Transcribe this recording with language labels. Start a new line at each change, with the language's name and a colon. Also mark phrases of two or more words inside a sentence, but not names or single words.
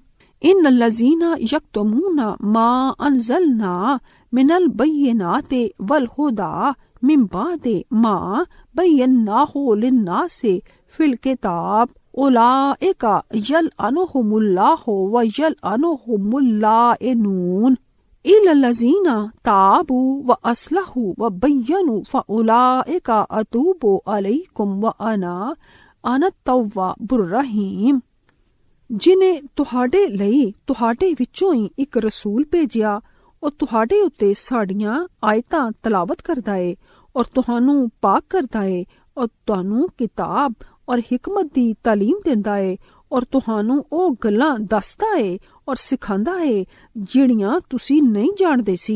Arabic: ان الذین یکتمون ما انزلنا من البینات والہدی من بعد ما بیناہ للناس فی الکتاب اولئک یلعنہم اللہ ویلعنہم اللاعنون الا الذین تابوا واصلحوا وبینوا فاولئک اتوب علیکم وانا التواب الرحیم۔
Punjabi: ਜਿਨੇ ਤੁਹਾਡੇ ਲਈ ਤੁਹਾਡੇ ਵਿੱਚੋਂ ਹੀ ਇੱਕ ਰਸੂਲ ਭੇਜਿਆ, ਉਹ ਤੁਹਾਡੇ ਉੱਤੇ ਸਾਡੀਆਂ ਆਇਤਾਂ ਤਲਾਵਤ ਕਰਦਾ ਏ ਔਰ ਤੁਹਾਨੂੰ ਪਾਕ ਕਰਦਾ ਏ ਔਰ ਤੁਹਾਨੂੰ ਕਿਤਾਬ ਔਰ ਹਕਮਤ ਦੀ ਤਾਲੀਮ ਦਿੰਦਾ ਏ ਔਰ ਤੁਹਾਨੂੰ ਉਹ ਗੱਲਾਂ ਦੱਸਦਾ ਏ ਔਰ ਸਿਖਾਉਂਦਾ ਏ ਜਿਹੜੀਆਂ ਤੁਸੀਂ ਨਹੀਂ ਜਾਣਦੇ ਸੀ।